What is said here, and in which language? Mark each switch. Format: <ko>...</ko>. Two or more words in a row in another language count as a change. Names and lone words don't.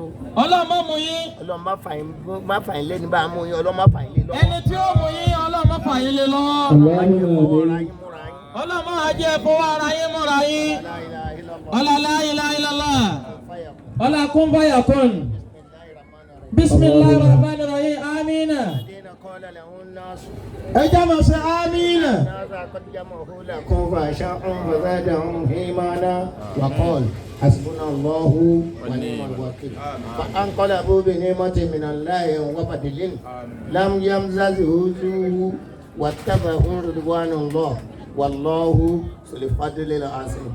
<yo>Ọlọ́run má mú yín. Ọlọ́run má fà yín lé ní bá a mú yín. Ọlọ́run má fà yín lé lọ́wọ́. ẹni tí ó mú yín Ọlọ́run má fà yín lé lọ́wọ́. Ọlọ́run má jẹ́ fọwọ́ ara yín múra yín. Ọlọ́lá</yo> <ar>إله إلا الله.</ar> <yo>Ọlá kún báyà kún.</yo> <ar>بسم الله الرحمن الرحيم.</ar> <yo>Amina. ẹ jẹ́ máa ṣe amina.</yo> <ar>حسبنا الله ونعم الوكيل فانقلبوا بنعمة من الله وفضل لم يمسسهم سوء واتبعوا رضوان الله والله ذو الفضل العظيم.</ar>